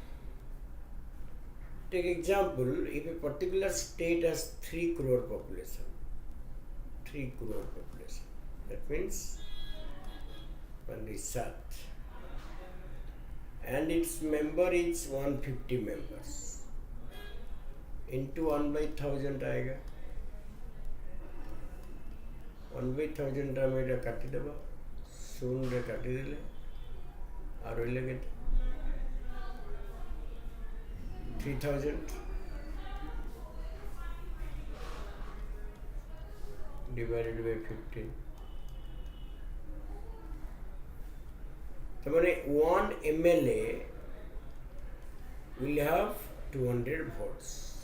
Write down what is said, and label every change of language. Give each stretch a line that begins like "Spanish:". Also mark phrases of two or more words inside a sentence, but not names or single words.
English: Take example, if a particular state has 3 crore population, 3 crore population, that means Odisha, and its member is 150 members, into 1 by 1000 आएगा, 1 by 1000
Odia: ଆମେ ଏଟା କାଟିଦେବା, 0 ରେ କାଟିଦେଲେ ଆଉ ରହିଲେ କେତେ
English: 3000 divided by 15. So, one MLA will have 200 votes.